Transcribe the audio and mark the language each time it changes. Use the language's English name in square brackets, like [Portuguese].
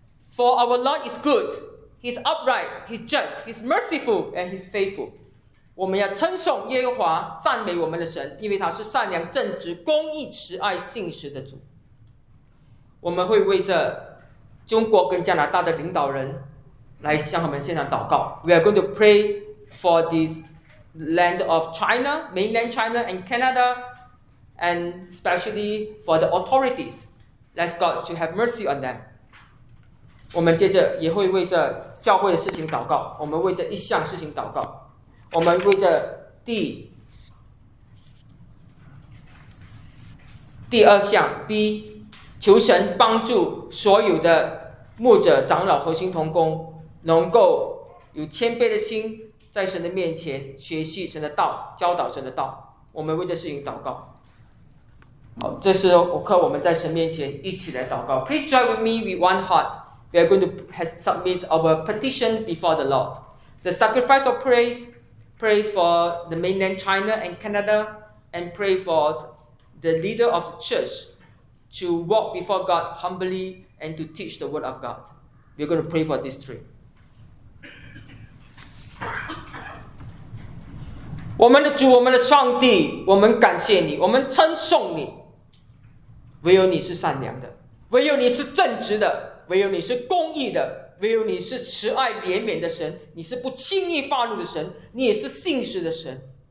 [English] For our Lord is good, He's upright, He's just, He's merciful, and He's faithful. [Chinese] 我们要称颂耶和华，赞美我们的神，因为他是善良、正直、公义、慈爱、信实的主。我们会为着中国跟加拿大的领导人来向他们献上祷告。 [English] We are going to pray for this land of China, mainland China and Canada, and especially for the authorities. Let's God to have mercy on them. [Chinese] 我们接着也会为着教会的事情祷告，我们为着一项事情祷告，我们为着第二项 B， 求神帮助所有的牧者、长老和新同工能够有谦卑的心，在神的面前学习神的道，教导神的道。我们为这事情祷告。好，这时候我们在神面前一起来祷告。 [English] Please join with me with one heart. We are going to submit our petition before the Lord. The sacrifice of praise for the mainland China and Canada, and pray for the leader of the church to walk before God humbly and to teach the word of God. We are going to pray for this three. [Chinese] 我们的主，我们的上帝，我们感谢你，我们称颂你。唯有你是善良的，唯有你是正直的，唯有你是公义的，唯有你是慈爱怜悯的神，你是不轻易发怒的神，你也是信实的神。